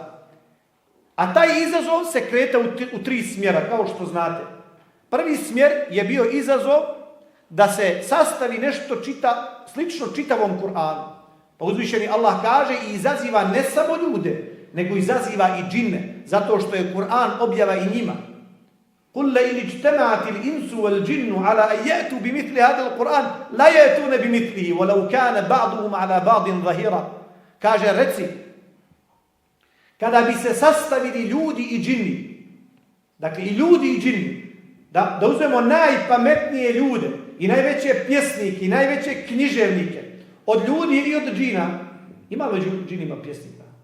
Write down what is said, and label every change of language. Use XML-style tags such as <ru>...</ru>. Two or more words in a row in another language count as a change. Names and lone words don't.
<bs>A taj izazov se kreta u 3 smjera, kao što znate. Prvi smjer je bio izazov da se sastavi nešto slično čitavom Kur'anu. Pa uzvišeni Allah kaže i izaziva ne samo ljude, nego izaziva i džinne, zato što je Kur'an objava i njima.</bs> <ar>قُلْ لَئِنِ اجْتَمَعَتِ الْإِنسُ وَالْجِنُّ عَلَى أَنْ يَأْتُوا بِمِثْلِ هَذَا الْقُرْآنِ لَا يَأْتُونَ بِمِثْلِهِ وَلَوْ كَانَ بَعْضُهُمْ عَلَى بَعْضٍ ظَهِيرًا.</ar> <bs>Kaže, reci, kada bi se sastavili ljudi i džinni, dakle i ljudi i džinni, da uzmemo najpametnije ljude i najveće pjesnike i najveće književnike od ljudi i od džina. Ima li džinima pjesnika?</bs>